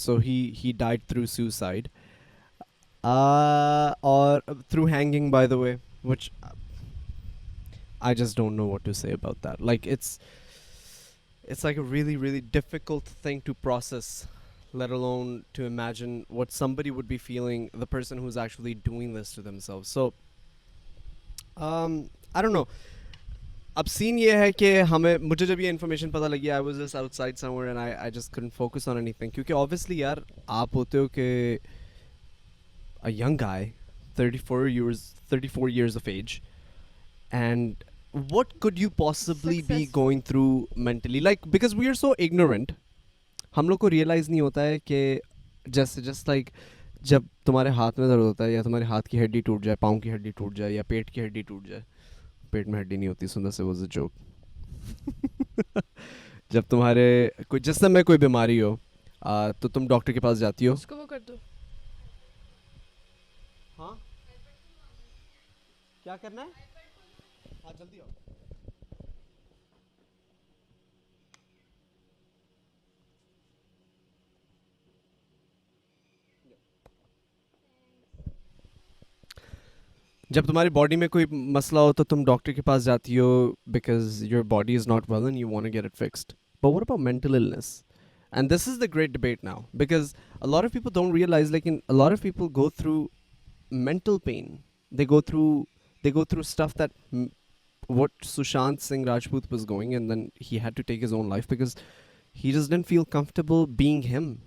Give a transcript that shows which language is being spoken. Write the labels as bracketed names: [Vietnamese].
[English] So he died through suicide, or through hanging, by the way, which I just don't know what to say about that. Like it's like a really, really difficult thing to process, let alone to imagine what somebody would be feeling, the person who's actually doing this to themselves. So I don't know. [Urdu] اب سین یہ ہے کہ مجھے جب یہ information پتہ لگی، [English] I was just out side some where and I just couldn't focus on any thing. [Urdu] کیونکہ اوبیسلی یار آپ ہوتے ہو کہ [English] a young guy, 34 years of age, and what could you possibly be going through mentally? Like, because we are so ignorant, [Urdu] ہم لوگ کو realise نہیں ہوتا ہے کہ جیسے جسٹ لائک جب تمہارے ہاتھ میں درد ہوتا ہے، یا تمہارے ہاتھ کی ہڈی ٹوٹ جائے، پاؤں کی ہڈی ٹوٹ جائے، یا پیٹ کی ہڈی ٹوٹ جائے. پیٹ میں ہڈی نہیں ہوتی، سندر سے [English] Was a joke. [Urdu] جب تمہارے کوئی جسم میں کوئی بیماری ہو تو تم ڈاکٹر کے پاس جاتی ہو. اس کو وہ کر دو. ہاں کیا کرنا ہے؟ ہاں جلدی آؤ. جب تمہاری باڈی میں کوئی مسئلہ ہو تو تم ڈاکٹر کے پاس جاتی ہو [English] Because your body is not well and you want to get it fixed. But what about mental illness? And this is the great debate now, because a lot of people don't realize, like, a lot of people go through mental pain. They go through stuff that what Sushant Singh Rajput was going, and then he had to take his own life because he just didn't feel comfortable being him.